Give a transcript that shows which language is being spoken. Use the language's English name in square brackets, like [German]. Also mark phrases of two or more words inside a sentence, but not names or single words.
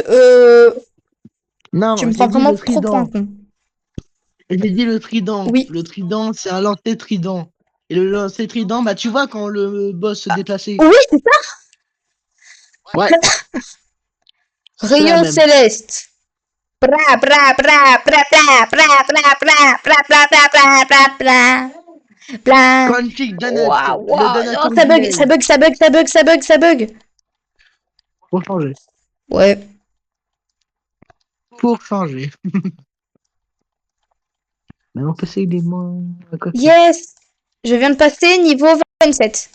[French] non, tu me prends vraiment trop pour un con. J'ai dit le trident. Oui. Le trident, c'est un lancer trident. Et le lancer trident, bah tu vois quand le boss se déplaçait. Oui, c'est ça. Ouais. Rayon céleste. Bra bra bra bra bra bra bra bra bra bra bra bra bra bra. Bla. Config donut. Wow, Le donut oh, ça bug. Pour changer. Ouais. Pour changer. Mais on peut essayer des mots à côté. Yes. Je viens de passer niveau 27.